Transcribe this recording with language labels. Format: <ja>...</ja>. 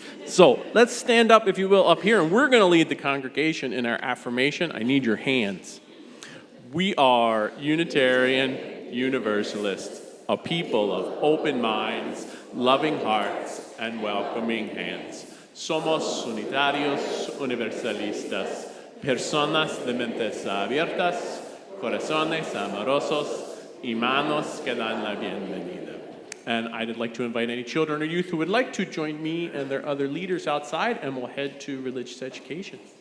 <en>So let's stand up, if you will, up here, and we're going to lead the congregation in our affirmation. I need your hands. We are Unitarian Universalists, a people of open minds, loving hearts, and welcoming hands.</en> <es>Somos unitarios universalistas, personas de mentes abiertas, corazones amorosos, y manos que dan la bienvenida.</es> <en>And I'd like to invite any children or youth who would like to join me and their other leaders outside, and we'll head to religious education.</en>